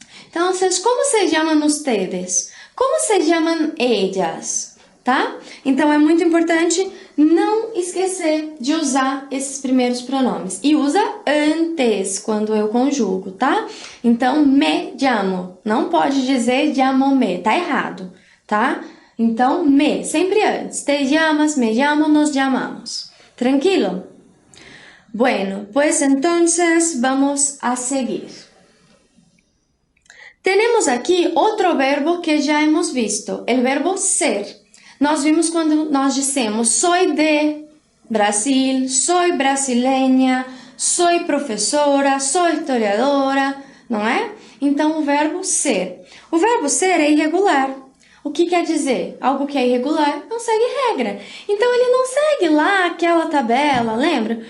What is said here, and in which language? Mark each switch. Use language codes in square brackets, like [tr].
[es] Então, como se llaman ustedes? Como se llaman ellas? Tá? [pt] Então, é muito importante não esquecer de usar esses primeiros pronomes. E usa antes, quando eu conjugo, tá? Então, [es] me llamo. [pt] Não pode dizer llamo-me, tá errado, tá? Então, me, sempre antes. [es] Te llamas, me llamo, nos llamamos. Tranquilo? Bueno, pues entonces vamos a seguir. Tenemos aquí otro verbo que ya hemos visto, el verbo ser. [pt] Nós vimos quando nós dissemos [es] soy de Brasil, soy brasileña, soy professora, soy historiadora, [pt] não é? Então, o verbo ser. O verbo ser é irregular. O que quer dizer? Algo que é irregular não segue regra. Então, ele não segue lá aquela tabela, lembra?